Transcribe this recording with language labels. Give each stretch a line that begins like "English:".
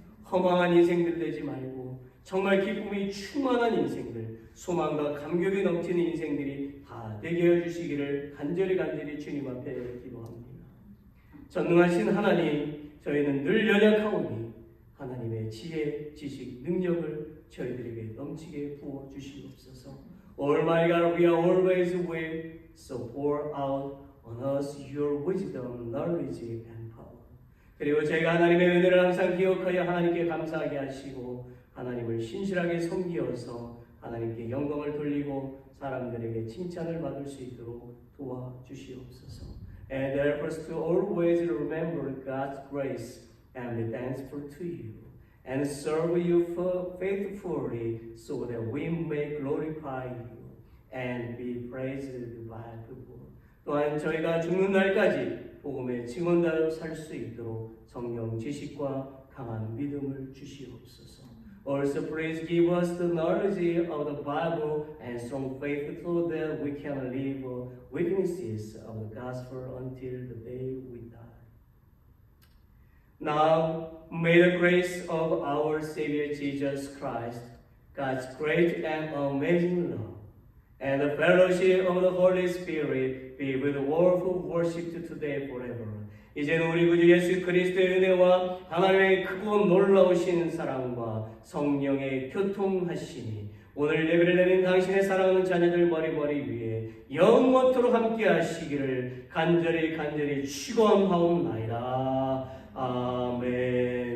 Korean: 허망한 인생들 되지 말고 정말 기쁨이 충만한 인생들, 소망과 감격이 넘치는 인생들이 다 되게 해주시기를 간절히 주님 앞에 기도합니다. 전능하신 하나님, 저희는 늘 연약하오니 하나님의 지혜, 지식, 능력을 저희들에게 넘치게 부어주시옵소서.
English: All my God, we are always away, so pour out on us your wisdom, knowledge, and power.
Korean: 그리고 저희가 하나님의 은혜를 항상 기억하여 하나님께 감사하게 하시고 하나님을 신실하게 섬기어서 하나님께 영광을 돌리고 사람들에게 칭찬을 받을 수 있도록 도와주시옵소서.
English: And help us to always remember God's grace and be thankful to you and serve you faithfully so that we may glorify you and be praised by people.
Korean: 또한 저희가 죽는 날까지 복음의 증언자로 살 수 있도록 성령 지식과 강한 믿음을 주시옵소서.
English: Also please give us the knowledge of the Bible and strong faith so that we can live witnesses of the gospel until the day we die. Now, may the grace of our Savior Jesus Christ, God's great and amazing love, and the fellowship of the Holy Spirit be with all who worship today forever.
Korean: 이제는 우리 구주 예수 그리스도의 은혜와 하나님의 크고 놀라우신 사랑과 성령의 교통하심이 오늘 예배를 드린 당신의 사랑하는 자녀들 머리머리 위에 영원토록 함께 하시기를 간절히 축원하옵나이다. 아멘.